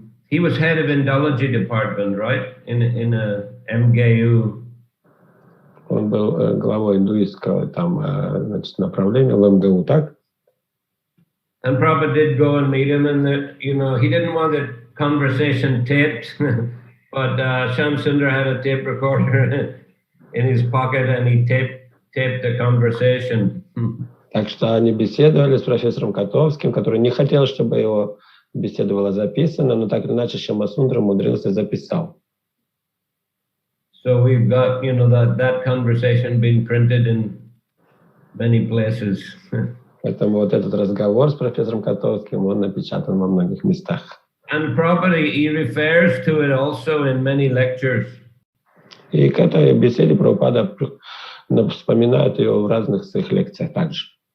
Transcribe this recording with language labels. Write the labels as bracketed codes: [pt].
[en] he was head of Indology department, right? In a MGU. [ru] Он был главой индуистского там, значит, направления в МГУ, так? [en] And Prabhupada did go and meet him, and he didn't want the conversation taped, but Shamsundar had a tape recorder in his pocket, and he taped the conversation. [ru] Так что они беседовали с профессором Котовским, который не хотел, чтобы его беседа была записана, но так или иначе Шьямасундара умудрился записал. [en] So we've got, that conversation being printed in many places. [ru] Поэтому вот этот разговор с профессором Котовским, он напечатан во многих местах. [en] And Prabhupada, he refers to it also in many lectures. [ru] И к этой беседе Прабхупада вспоминает ее в разных своих лекциях также.